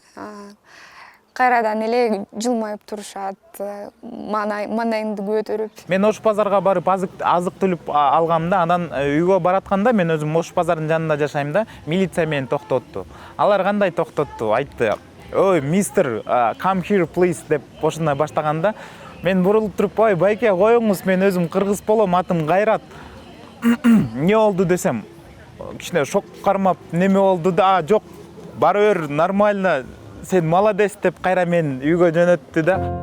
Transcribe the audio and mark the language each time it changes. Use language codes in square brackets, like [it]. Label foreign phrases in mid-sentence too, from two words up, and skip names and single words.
[ky] Кайрадан эле жылмайып турушат, маанайыңды көтөрүп. Мен Ош базарга барып азык түлүп алгамда, анан үйгө баратканда мен өзүм Ош базарынын жанында жашайм да, милиция мени токтотту. Алар кандай токтотту? Айтты: "Ой, мистер, [en] come here please" [ky] деп ошондой баштаганда, мен бурулуп туруп: "Ой, байке, коюңуз, мен өзүм кыргыз болом, атым Кайрат." "Не болду?" десем, кичине шок кармап, "Неме болду да?" "Жок, бара бер, нормально, сен молодец" деп кайра мен үйгө жөнөттү да.